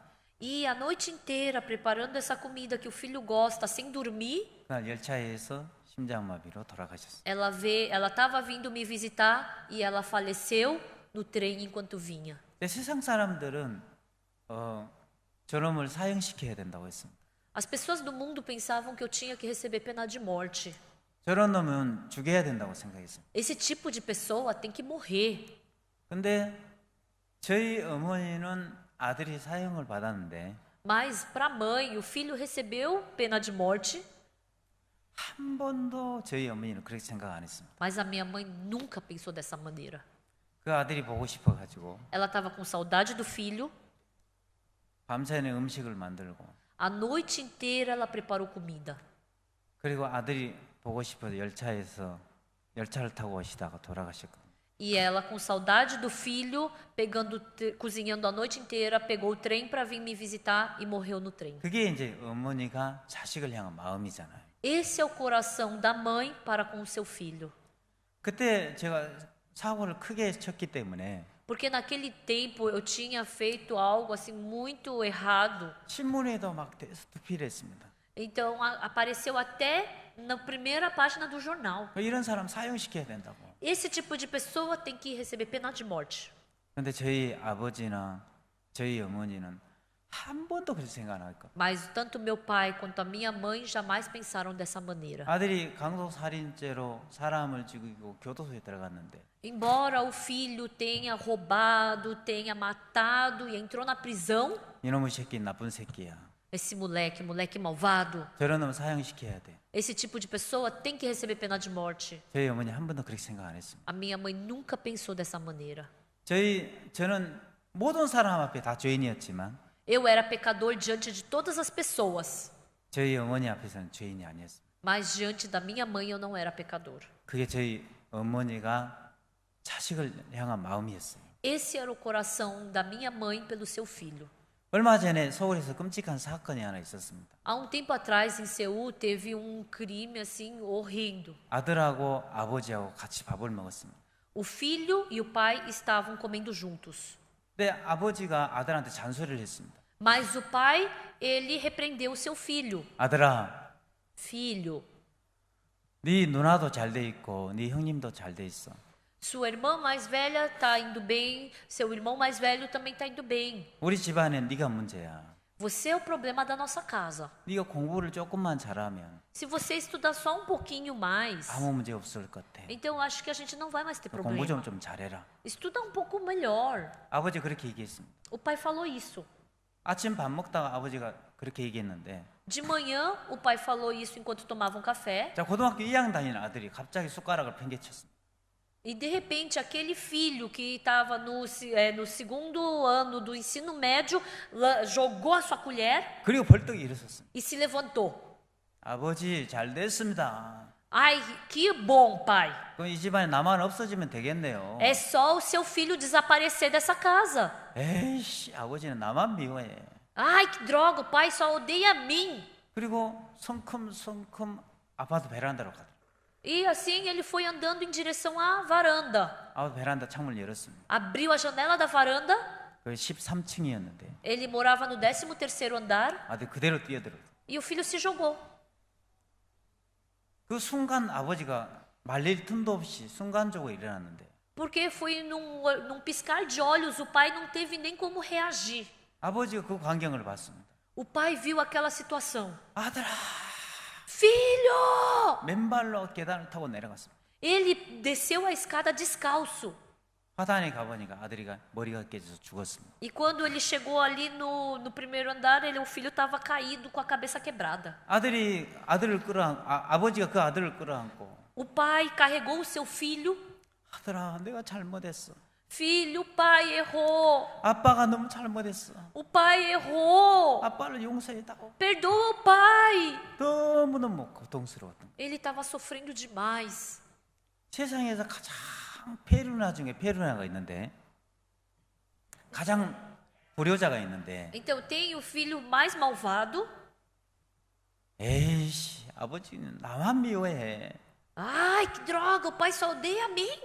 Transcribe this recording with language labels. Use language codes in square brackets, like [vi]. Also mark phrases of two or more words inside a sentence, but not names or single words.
[pt] E a noite inteira preparando essa comida que o filho gosta, sem dormir, [ko] 그날 열차에서 심장마비로 돌아가셨어요. [pt] ela estava vindo me visitar e ela faleceu no trem enquanto vinha. [ko] 근데 세상 사람들은 저놈을 사형시켜야 된다고 했습니다. [pt] As pessoas do mundo pensavam que eu tinha que receber pena de morte. [ko] 저런 놈은 죽여야 된다고 생각했습니다. [pt] Esse tipo de pessoa tem que morrer. [ko] 근데 저희 어머니는 아들이 사형을 받았는데 [pt] Mas para a mãe, o filho recebeu pena de morte, [ko] 한 번도 저희 어머니는 그렇게 생각 안 했습니다. [pt] mas a minha mãe nunca pensou dessa maneira. [ko] 그 아들이 보고 싶어 가지고 [pt] Ela estava com saudade do filho. [ko] 밤새는 음식을 만들고 [pt] A noite inteira ela preparou comida. [ko] 그리고 아들이 보고 싶어서 열차를 타고 오시다가 돌아가셨거든요. [pt] E ela, com saudade do filho, cozinhando a noite inteira, pegou o trem para vir me visitar e morreu no trem. [ko] 그게 이제 어머니가 자식을 향한 마음이잖아요. [pt] Esse é o coração da mãe para com o seu filho. [ko] 그때 제가 사고를 크게 쳤기 때문에 [pt] Porque naquele tempo eu tinha feito algo assim muito errado. [ko] 신문에도 막 대피를 했습니다. [pt] Então apareceu até na primeira página do jornal. [ko] 이런 사람 사형시켜야 된다고. [pt] Esse tipo de pessoa tem que receber pena de morte. [ko] 그런데 저희 아버지나 저희 어머니는 한 번도 그렇게 생각 안 할까. [pt] Mas tanto meu pai quanto a minha mãe jamais pensaram dessa maneira. [ko] 아들이 강도살인죄로 사람을 죽이고 교도소에 들어갔는데 [pt] Embora o filho tenha roubado, tenha matado e entrou na prisão, [ko] 이놈의 새끼 나쁜 새끼야. [pt] esse moleque malvado, [ko] 저런 놈 사형시켜야 돼. [pt] esse tipo de pessoa tem que receber pena de morte. [ko] 저희 어머니 한 번도 그렇게 생각 안 했습니다. [pt] A minha mãe nunca pensou dessa maneira. [ko] 저는 모든 사람 앞에 다 죄인이었지만 [pt] Eu era pecador diante de todas as pessoas, [ko] 저희 어머니 앞에서는 죄인이 아니었습니다. [pt] mas diante da minha mãe eu não era pecador. [ko] 그게 저희 어머니가 자식을 향한 마음이었어요. [pt] Esse era o coração da minha mãe pelo seu filho. [ko] 얼마 전에 서울에서 끔찍한 사건이 하나 있었습니다. [pt] Há tempo atrás em Seul teve crime assim horrendo. [ko] 아들하고 아버지하고 같이 밥을 먹었습니다. [pt] O filho e o pai estavam comendo juntos. [ko] 근데 아버지가 아들한테 잔소리를 했습니다. [pt] Mas o pai, ele repreendeu o seu filho. [ko] 아들아, [pt] Filho, [ko] 네 누나도 잘 돼 있고 네 형님도 잘 돼 있어. [pt] sua irmã mais velha está indo bem, seu irmão mais velho também está indo bem. [ko] 우리 집안엔 네가 문제야. [pt] Você é o problema da nossa casa. [ko] 네가 공부를 조금만 잘하면 [pt] Se você estudar só pouquinho mais, [ko] 아무 문제 없을 것 같아. [pt] então eu acho que a gente não vai mais ter [ko] 공부 [pt] problema. [ko] 좀 잘해라. [pt] Estuda pouco melhor. [ko] 아버지 그렇게 얘기했습니다. [pt] O pai falou isso. [ko] 아침 밥 먹다가 아버지가 그렇게 얘기했는데 [pt] De manhã, o pai falou isso enquanto tomavam café. [ko] 자 고등학교 2학년 다니는 아들이 갑자기 숟가락을 팽개쳤습니다. [pt] E de repente, aquele filho que estava no segundo ano do ensino médio jogou a sua colher [ko] 그리고 벌떡 일어섰습니다. [pt] e se levantou. [ko] 아버지 잘 됐습니다. [pt] Ai, que bom, pai. [ko] 그럼 이 집안에 나만 없어지면 되겠네요. [pt] É só o seu filho desaparecer dessa casa. [ko] 에이씨 아버지는 나만 미워해. [pt] Ai, que droga, o pai só odeia a mim. [ko] 그리고 성큼성큼 아파트 베란다로 가더라고요. [pt] E assim ele foi andando em direção à varanda. [ko] 아파트 베란다 창문을 열었습니다. [pt] Abriu a janela da varanda. [ko] 그 13층이었는데 [pt] Ele morava no 13º andar [ko] 아들 그대로 뛰어들어요. [pt] e o filho se jogou. [ko] 그 순간 아버지가 말릴 틈도 없이 순간적으로 일어났는데 [pt] Porque foi num piscar de olhos, o pai não teve nem como reagir. [ko] 아버지가 그 광경을 봤습니다. [pt] O pai viu aquela situação. [ko] 아들아 [pt] Filho! [ko] 맨발로 계단을 타고 내려갔습니다. [pt] Ele desceu a escada descalço. [ko] 화단에 가보니까 아들이가 머리가 깨져서 죽었습니다. [pt] E quando ele chegou ali no primeiro andar, o filho estava caído com a cabeça quebrada. [ko] 아버지가 그 아들을 끌어안고 [pt] O pai carregou o seu filho. [ko] 아들아 내가 잘못했어. [pt] Filho, o pai errou. [ko] 아빠가 너무 잘못했어. [pt] O pai errou. [ko] 아빠를 용서해다오. [pt] Perdoa o pai. [ko] 너무너무 고통스러웠던 거예요. [pt] Ele estava sofrendo demais. [ko] 세상에서 가장 페루나 중에 페루나가 있는데 가장 불효자가 있는데 [pt] Então tem o filho mais malvado. [ko] 에이씨 아버지는 나만 미워해. [pt] Ai, que droga, o pai só odeia a mim.